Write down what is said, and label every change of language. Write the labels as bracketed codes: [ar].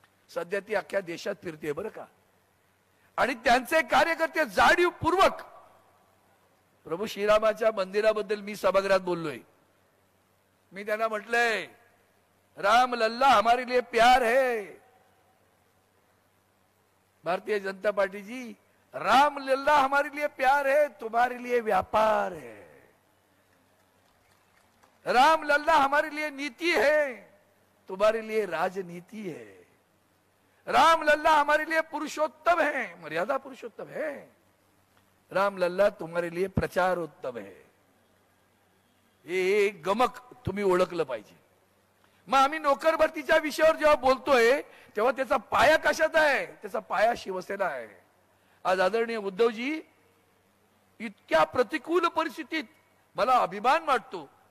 [mr] सध्या ती अख्ख्या देशात फिरते बरं का. आणि त्यांचे कार्यकर्ते जाणीवपूर्वक, प्रभू श्रीरामाच्या मंदिराबद्दल मी सभागृहात बोललोय, मी त्यांना म्हटलंय, [hi] राम लल्ला हमारे लिए प्यार है. भारतीय जनता पार्टी जी, राम लल्ला हमारे लिए प्यार है, तुम्हारे लिए व्यापार है. राम लल्ला हमारे लिए नीति है, तुम्हारे लिए राजनीति है. राम लल्ला हमारे लिए पुरुषोत्तम है, मर्यादा पुरुषोत्तम है. राम लल्ला तुम्हारे लिए प्रचारोत्तम है. [mr] हे गमक तुम्ही ओळखलं पाहिजे. मग आम्ही नोकर भरतीच्या विषयावर जेव्हा बोलतोय तेव्हा त्याचा पाया कशात आहे? त्याचा पाया शिवसेना आहे. आज आदरणीय उद्धवजी, इतक्या प्रतिकूल परिस्थितीत मला अभिमान वाटतो.